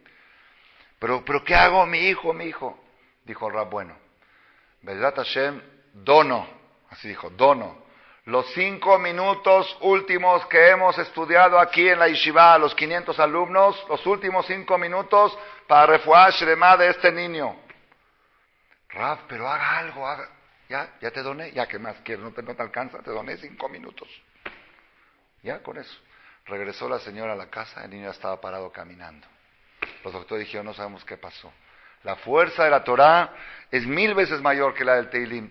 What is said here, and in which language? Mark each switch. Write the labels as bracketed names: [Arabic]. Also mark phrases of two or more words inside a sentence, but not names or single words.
[Spanish] Pero ¿qué hago, mi hijo? Dijo el Rab: bueno, [Hebrew] בעזרת השם, [Spanish] dono los 5 minutos últimos que hemos estudiado aquí en la yeshiva, los 500 alumnos, los últimos 5 minutos para [Hebrew] רפואה שלמה [Spanish] de este niño. Rab, pero haga algo, ya te doné, ya que más quieres, no te alcanza, te doné 5 minutos. Ya con eso. Regresó la señora a la casa, el niño ya estaba parado caminando. Los doctores dijeron: no sabemos qué pasó. La fuerza de la Torah es 1000 veces mayor que la del Teilim.